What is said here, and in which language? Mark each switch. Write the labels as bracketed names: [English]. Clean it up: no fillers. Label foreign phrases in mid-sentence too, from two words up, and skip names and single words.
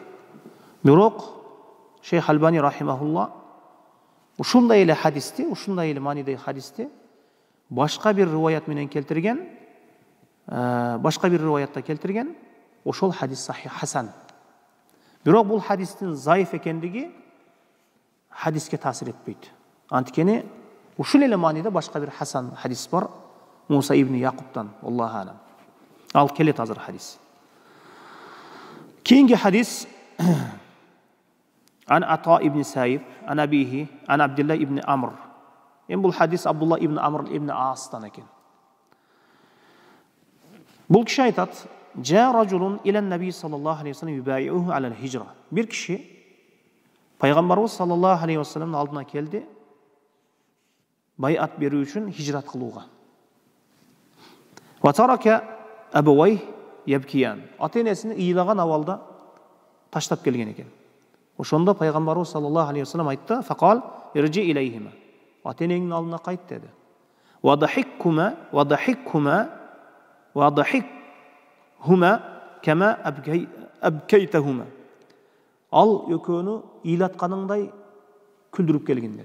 [Kyrgyz] Бирок Шейх Албани рахимахулла ушундай эле хадисти, ушундай эле маанидеги хадисти башка бир риваят менен келтирген, башка бир риваятта келтирген. Ошол хадис сахих хасан. Бирок бул хадистин заиф экендиги хадиске таасир этпейт. Анткени ушул эле мааниде башка бир хасан хадис бар. Муса ибн Якубтан, [Arabic] الله أعلم. [Kyrgyz] Ал келет азыр хадис. Кейинги хадис Ан Ата ибн Саиб, [Arabic] عن أبيه, [Kyrgyz] ан Абдулла ибн Амр. Бул хадис Абдулла ибн Амр ибн Астан экен. Бул киши айтат: [Arabic] "جاء رجل إلى النبي صلى الله عليه وسلم يبايعه على الهجرة." [Kyrgyz] Бир киши пайгамбарыбыз [Arabic] صلى الله عليه وسلم [Kyrgyz] алдына келди, байат берүү үчүн хижрат кылууга. [Arabic] وترك أبويه يبكيان. [Kyrgyz] Ата-энесин ыйлаган абалда таштап келген экен. Ошондо пайгамбарыбыз [Arabic] صلى الله عليه وسلم [Kyrgyz] айтты: [Arabic] "فقال ارجع إليهما." [Kyrgyz] Ата-энеңдин алдына кайт деди. [Arabic] وأضحكهما كما أبكيتهما. [Kyrgyz] Ал экөөнү ыйлатканыңдай күлдүрүп келгин деди.